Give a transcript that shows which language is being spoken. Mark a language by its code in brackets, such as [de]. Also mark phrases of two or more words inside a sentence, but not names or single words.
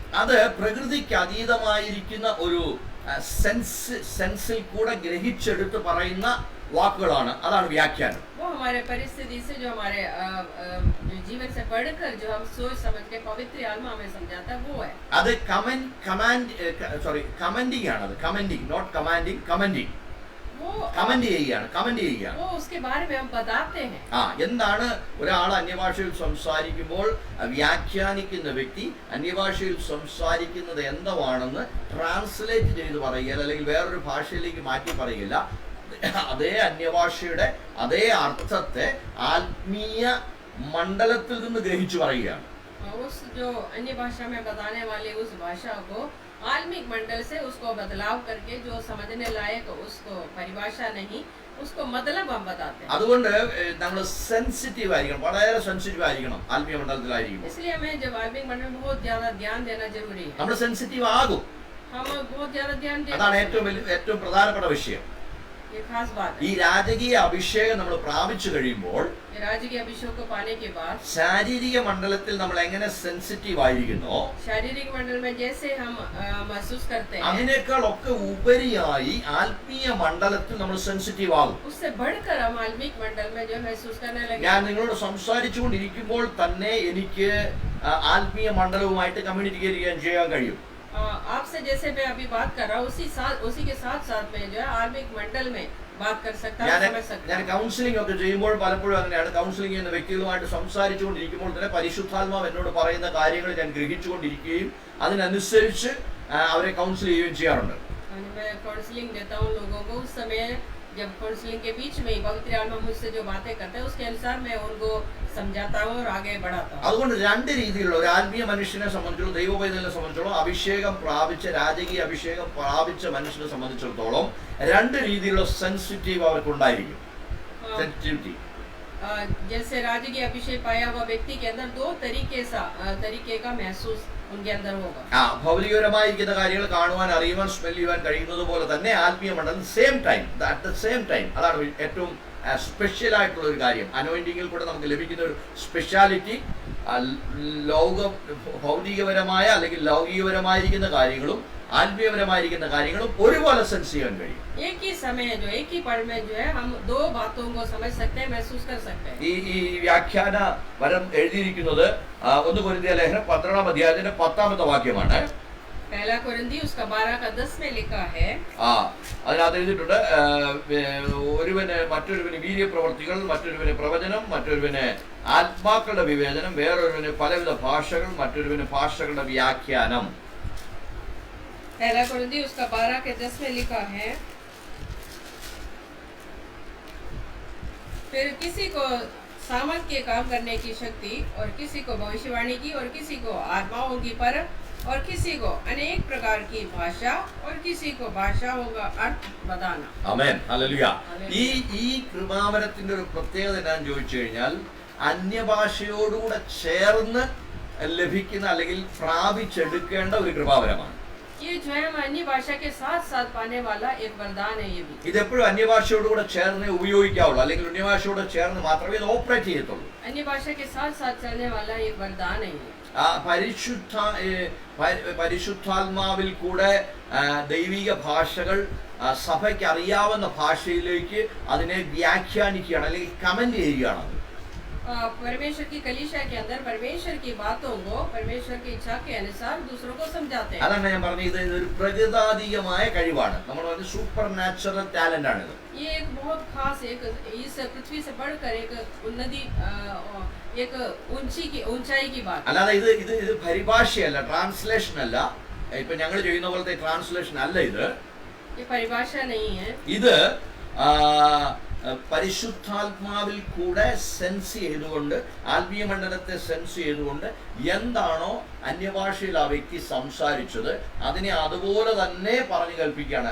[ml] അത് പ്രകൃതിക്ക് അതീതമായിരിക്കുന്ന ഒരു സെൻസിൽ കൂടെ ഗ്രഹിച്ചെടുത്ത് പറയുന്ന വാക്കുകളാണ്, അതാണ് വ്യാഖ്യാനം. [hi] वो हमारे परिस्थिति से, जो हमारे जीवन से पढ़कर जो हम सोच समझ के पवित्र आत्मा हमें समझाता है, वो है. [ml] അത് കമന്റിംഗ് ആണ്. അത് കമന്റിംഗ്, [en] not commanding, [ml] കമന്റിംഗ്. [hi] वो [ml] കമന്റ് ചെയ്യുകയാണ്. [hi] वो उसके बारे में हम बताते हैं. [ml] എന്താണ് ഒരാൾ അന്യഭാഷയിൽ സംസാരിക്കുമ്പോൾ വ്യാഖ്യാനിക്കുന്ന വ്യക്തി അന്യഭാഷയിൽ സംസാരിക്കുന്നത് എന്താണെന്ന് ട്രാൻസ്ലേറ്റ് ചെയ്ത് പറയുക, അല്ലെങ്കിൽ വേറൊരു ഭാഷയിലേക്ക് മാറ്റി പറയുകയില്ല. അതേ അന്യഭാഷയുടെ അതേ അർത്ഥത്തെ ആത്മീയ മണ്ഡലത്തിൽ നിന്ന് ഗ്രഹിച്ചു പറയുകയാണ്. [hi] उस जो अन्य भाषा में बताने वाले उस भाषा को आत्मिक मंडल से उसको बदलाव करके, जो समझने लायक उसको परिभाषा नहीं, उसको मतलब हम बताते हैं. [ml] അതുകൊണ്ട് നമ്മൾ സെൻസിറ്റീവ് ആയിരിക്കണം, വളരെ സെൻസിറ്റീവ് ആയിരിക്കണം ആത്മീയ മണ്ഡലത്തിലായിരിക്കും. [hi] इसलिए हमें जब आत्मिक मंडल में बहुत ज्यादा ध्यान देना जरूरी है. [ml] നമ്മൾ സെൻസിറ്റീവ് ആകും, [hi] हम बहुत ज्यादा ध्यान [ml] അതാണ് [hi] देना, [ml] ഏറ്റവും പ്രധാനപ്പെട്ട വിഷയം. [hi] ये खास बात [ml] ഈ [hi] है. [ml] രാജകീയ അഭിഷേകം നമ്മൾ പ്രാപിച്ചു കഴിയുമ്പോൾ [hi] ये राजकीय अभिषेक को पाने के बाद [ml] ശാരീരിക മണ്ഡലത്തിൽ നമ്മൾ എങ്ങനെ സെൻസിറ്റീവ് ആയിരിക്കുന്നോ, [hi] शारीरिक मंडल में जैसे हम महसूस करते हैं, [ml] അതിനേക്കാൾ ഒക്കെ ഉപരിയായി ആത്മീയ മണ്ഡലത്തിൽ നമ്മൾ സെൻസിറ്റീവ് ആകും. [hi] उससे बढ़कर हम आत्मिक मंडल में जो महसूस करने लगे. [ml] ഞാൻ നിങ്ങളോട് സംസാരിച്ചുകൊണ്ടിരിക്കുമ്പോൾ തന്നെ എനിക്ക് ആത്മീയ മണ്ഡലവുമായിട്ട് കമ്മ്യൂണിക്കേറ്റ് ചെയ്യാൻ കഴിയും. [hi] आपसे जैसे मैं अभी बात कर रहा हूँ, उसी के साथ साथ में जो है आत्मिक मंडल में बात कर सकता हूँ, समझ सकता [ml] ഞാൻ [hi] हूँ. [ml] കൗൺസിലിംഗ് ഒക്കെ ചെയ്യുമ്പോൾ പലപ്പോഴും അങ്ങനെയാണ്. കൗൺസിലിംഗ് ചെയ്യുന്ന വ്യക്തികളുമായിട്ട് സംസാരിച്ചുകൊണ്ടിരിക്കുമ്പോൾ തന്നെ പരിശുദ്ധാത്മാവ് എന്നോട് പറയുന്ന കാര്യങ്ങൾ ഞാൻ ഗ്രഹിച്ചുകൊണ്ടിരിക്കുകയും അതിനനുസരിച്ച് അവരെ കൗൺസിൽ ചെയ്യുകയും ചെയ്യാറുണ്ട്. [hi] मैं काउंसलिंग देता हूँ लोगों को, उस समय जब काउंसलिंग के बीच में पवित्र आत्मा मुझसे जो बातें करते हैं, उसके अनुसार मैं उनको समझाता हूँ और आगे बढ़ाता हूँ. [ml] അതുകൊണ്ട് രണ്ട് രീതിയിലുള്ള ഒരു ആത്മീയ മനുഷ്യനെ സംബന്ധിച്ചോളം, ദൈവപൈതലിനെ സംബന്ധിച്ചോളം, അഭിഷേകം പ്രാപിച്ച രാജകീയ അഭിഷേകം പ്രാപിച്ച മനുഷ്യനെ സംബന്ധിച്ചിടത്തോളം രണ്ട് രീതിയിലുള്ള സെൻസിറ്റീവ് അവർക്കുണ്ടായിരിക്കും. സെൻസിറ്റിവിറ്റി. [hi] जैसे राजकीय अभिषेक पाया हुआ व्यक्ति के अंदर दो तरीके का महसूस उनके अंदर होगा. [ml] ഭൗതികപരമായിരിക്കുന്ന കാര്യങ്ങൾ കാണുവാൻ, അറിയുവാൻ, സ്മെൽ ചെയ്യുവാൻ കഴിയുന്നത് പോലെ തന്നെ ആത്മീയ മണ്ഡലം [en] at the same time, [ml] അതാണ് ഏറ്റവും സ്പെഷ്യൽ ആയിട്ടുള്ള ഒരു കാര്യം. അനോയിന്റിങ്ങിൽ കൂടെ നമുക്ക് ലഭിക്കുന്ന ഒരു സ്പെഷ്യാലിറ്റി, ഭൗതികപരമായ അല്ലെങ്കിൽ ലൗകികപരമായിരിക്കുന്ന കാര്യങ്ങളും ആത്മീയപരമായിരിക്കുന്ന കാര്യങ്ങളും ഒരുപോലെ സെൻസ് ചെയ്യാൻ കഴിയും. [hi] एक ही समय जो एक ही पल में जो है हम दो बातों को समझ सकते हैं, महसूस कर सकते हैं. [ml] ഈ വ്യാഖ്യാന വരം എഴുതിയിരിക്കുന്നത് 1 കൊരിന്ത്യർ ലേഖനം 12-ാം അധ്യായത്തിന്റെ 10-ാമത്തെ വാക്യമാണ്. [hi] पहला कोरिन्थी उसका 12 का 10 में लिखा है. [ml] അതിനകത്ത് എഴുതിയിട്ടുണ്ട്, ഒരുവന് മറ്റൊരുവന് വീര്യപ്രവർത്തികൾ, മറ്റൊരുവന് പ്രവചനം, മറ്റൊരുവന് ആത്മാക്കളുടെ വിവേചനം, വേറൊരുവന് പലവിധ ഭാഷകൾ, മറ്റൊരുവന് ഭാഷകളുടെ വ്യാഖ്യാനം. [hi] पहला कोरिन्थी उसका 12 के 10 में लिखा है, फिर किसी को सामर्थ के काम करने की शक्ति, और किसी को भविष्यवाणी की, और किसी को आत्माओं की परख, और किसी को अनेक प्रकार की भाषा, और किसी को भाषाओं का अर्थ बताना. [ml] ആമേൻ, ഹല്ലേലൂയ. ഈ കൃപാവരത്തിന്റെ ഒരു പ്രത്യേകത എന്താണെന്ന് ചോദിച്ചു കഴിഞ്ഞാൽ, അന്യഭാഷയോടുകൂടെ ചേർന്ന് ലഭിക്കുന്ന അല്ലെങ്കിൽ പ്രാപിച്ചെടുക്കേണ്ട ഒരു കൃപാവരമാണ്. [hi] ये जो है हम अन्य भाषा के साथ साथ पाने वाला एक वरदान है. ये भी [ml] ഇതെപ്പോഴും അന്യഭാഷയോടുകൂടെ ചേർന്ന് ഉപയോഗിക്കാവുള്ളൂ, അല്ലെങ്കിൽ അന്യഭാഷയോട് ചേർന്ന് മാത്രമേ ഇത് ഓപ്പറേറ്റ് ചെയ്യത്തുള്ളൂ. [hi] अन्य भाषा के साथ साथ चलने वाला एक वरदान है. [ml] പരിശുദ്ധാത്മാവിൽ കൂടെ ദൈവിക ഭാഷകൾ സഭയ്ക്ക് അറിയാവുന്ന ഭാഷയിലേക്ക് അതിനെ വ്യാഖ്യാനിക്കുകയാണ്, അല്ലെങ്കിൽ കമന്റ് ചെയ്യുകയാണ്. [hi] परमेश्वर की कलीसिया के अंदर परमेश्वर की बातों को परमेश्वर की इच्छा के अनुसार दूसरों को समझाते हैं। [ml] അതാണ് ഞാൻ പറഞ്ഞത്, ഇതൊരു പ്രകൃതാതീയമായ കഴിവാണ്. നമ്മൾ പറഞ്ഞ [en] super natural talent [ml] ആണിത്. [hi] ये एक बहुत खास, एक इस पृथ्वी से बढ़कर एक उन्नति, एक ऊंचाई की बात। [ml] അല്ലാതെ ഇത് ഇത് ഇത് പരിഭാഷയല്ല, ട്രാൻസ്ലേഷൻ അല്ല. ഇപ്പൊ ഞങ്ങൾ ചെയ്യുന്ന പോലത്തെ ട്രാൻസ്ലേഷൻ അല്ല ഇത്. [hi] ये परिभाषा नहीं है। [ml] ഇത് പരിശുദ്ധാത്മാവിൽ കൂടെ സെൻസ് ചെയ്തുകൊണ്ട്, ആത്മീയ മണ്ഡലത്തെ സെൻസ് ചെയ്തുകൊണ്ട് എന്താണോ അന്യഭാഷയിൽ ആ വ്യക്തി സംസാരിച്ചത് അതിനെ അതുപോലെ തന്നെ പറഞ്ഞു കേൾപ്പിക്കുകയാണ്.